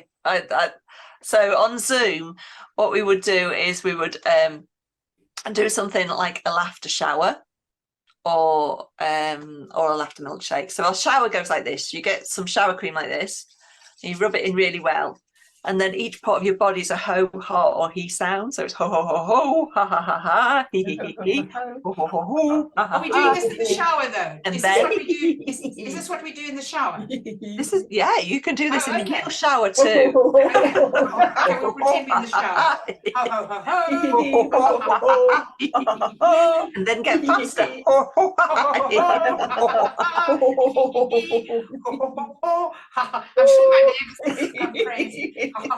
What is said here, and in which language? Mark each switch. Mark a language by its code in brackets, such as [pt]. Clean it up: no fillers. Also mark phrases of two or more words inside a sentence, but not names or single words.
[en] So on Zoom, what we would do is we would do something like a laughter shower, or a laughter milkshake. So our shower goes like this. You get some shower cream like this, and you rub it in really well, and then each part of your body is a ho, ha, or he sound. So it's ho, ho, ho, ho, ha, ha, ha, ha, he, he, ho, ho, ho, ho, ha, ha, Are we doing this in the shower though? And is then this what we do? Is this what we do in the shower? This is, yeah, you can do this in the real shower too. Okay, we'll pretend in the shower. Ho, ho, ho, ho. And then get faster. I'm sure my neighbors think I'm crazy.